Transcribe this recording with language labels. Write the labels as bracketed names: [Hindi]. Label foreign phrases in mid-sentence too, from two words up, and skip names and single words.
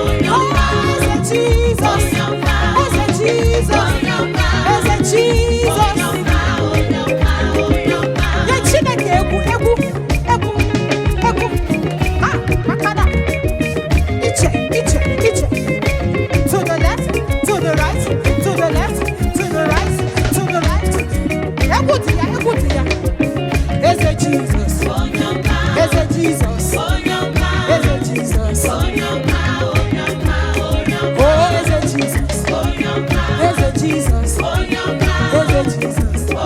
[Igbo] Oh, Eze Jesus. Eze Jesus. Eze Jesus. Nye Chineke egwu, egwu, egwu, egwu. Ah, maka na iche, iche, iche. [English] To the left, to the right, to the left, to the right, to the right. [Igbo] Egwu dị ya, egwu dị ya. Eze Jizọs. Eze Jizọs. Eze Jizọs. Oh, Eze Jizọs. Eze Jizọs. Eze Jizọs.